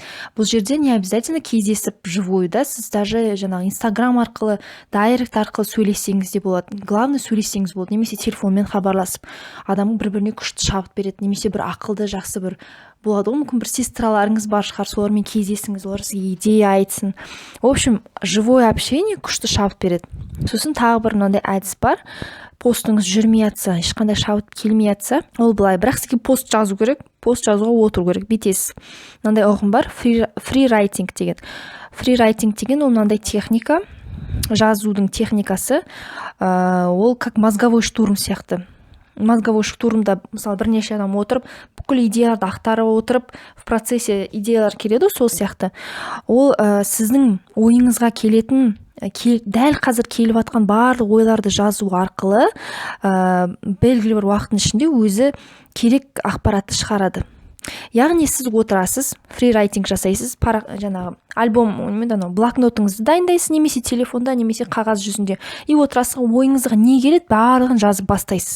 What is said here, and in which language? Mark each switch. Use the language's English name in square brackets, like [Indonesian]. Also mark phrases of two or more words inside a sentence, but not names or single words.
[Kazakh] Бұл жерде [Russian] не обязательно [Kazakh] кездесіп живой, да, сіз даже жаңағы Instagram арқылы, дайрект арқылы сөйлессеңіз де болады. Главное, сөйлессеңіз болады, немесе телефонмен хабарласып, адамның бір-біріне күшті шабыт береді, немесе бір ақылды, жақсы бір болады ғой, мүмкін бір сестраларыңыз бар шығар, солармен кездесіңіз, олар сізге идея айтсын. [Russian] В общем, живое общение [Kazakh] күшті шабыт береді. Сосын тағы бір мынандай әдіс бар. Постыңыз жүрмей жатса, ешқандай шабыт келмей жатса, ол былай, бірақ сізге пост жазу керек, пост жазуға отыру керек, бүйтесіз. Мынандай ұғым бар, фрирайтинг деген. Фрирайтинг деген ол мынандай техника, жазудың техникасы, ол [Russian] как мозговой штурм [Kazakh] сияқты. [Russian] Мозговой штурмда, [Kazakh] мысалы, бірнеше адам отырып, бүкіл идеяларды ақтарып отырып, [Russian] в процессе [Kazakh] идеялар келеді, сол сияқты. Ол сіздің ойыңызға келетін, дәл қазір келіп жатқан барлық ойларды жазу арқылы белгілі бір уақыттың ішінде өзі керек ақпаратты шығарады. Яғни сіз отырасыз, фрирайтинг жасайсыз, жаңағы альбом, блокнотыңызды дайындайсыз, немесе телефонда, немесе қағаз жүзінде, и отырасыз, ойыңызға не келеді, барлығын жазып бастайсыз.